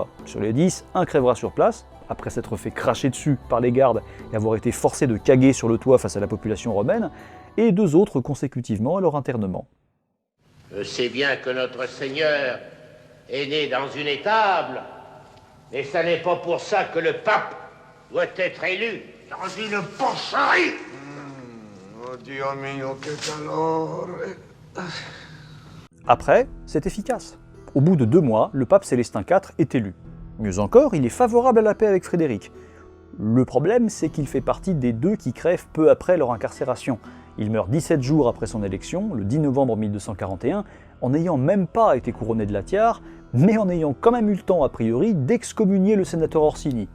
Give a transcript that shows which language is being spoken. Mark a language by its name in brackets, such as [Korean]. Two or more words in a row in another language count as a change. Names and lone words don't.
[French] Sur les 10, un crèvera sur place, après s'être fait cracher dessus par les gardes et avoir été forcé de caguer sur le toit face à la population romaine, et 2 autres consécutivement à leur internement. Je sais bien que notre Seigneur est né dans une étable, mais ça n'est pas pour ça que le pape doit être élu dans une porcherie. [Italian] Oh Dio mio, che calore. [French] Après, c'est efficace. Au bout de 2 mois, le pape Célestin IV est élu. Mieux encore, il est favorable à la paix avec Frédéric. Le problème, c'est qu'il fait partie des 2 qui crèvent peu après leur incarcération. Il meurt 17 jours après son élection, le 10 novembre 1241, en n'ayant même pas été couronné de la tiare, mais en ayant quand même eu le temps, a priori, d'excommunier le sénateur Orsini.